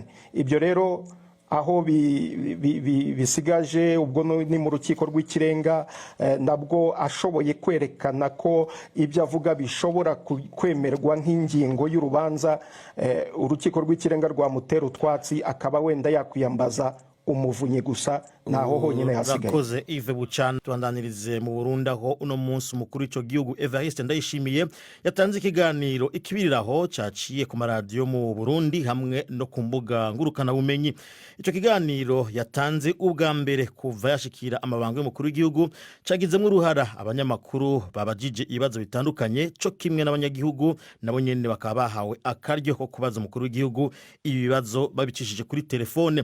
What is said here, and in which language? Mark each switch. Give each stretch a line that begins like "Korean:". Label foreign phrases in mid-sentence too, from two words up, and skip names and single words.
Kinyarwanda: Ibyo rero aho bisigaje ubwo ni mu rukiko rw'ikirenga, nabwo ashoboye kwerekana ko ibyo avuga bishobora kwemerwa nk'ingingo y'urubanza, urukiko rw'ikirenga rwamutera utwatsi akaba wenda yakwiyambaza umuvunyi gusa, naho honyine hasigaye.
Rundi: Urakoze Yves Bucyana. Tubandanirize mu Burundi aho uno munsi umukuru w'ico gihugu Evariste Ndayishimiye yatanze ikiganiro ikibiriraho cyaciye ku maradiyo mu Burundi hamwe no ku mbuga ngurukana bumenyi. Ico kiganiro yatanze ubwa mbere kuva yashikira amabanga y'umukuru w'igihugu, cagizemo uruhara abanyamakuru babajije ibibazo bitandukanye, cyo kimwe n'abanyagihugu nabo nyene bakaba bahawe akaryo ko kubaza umukuru w'igihugu ibibazo babicishije kuri telefone.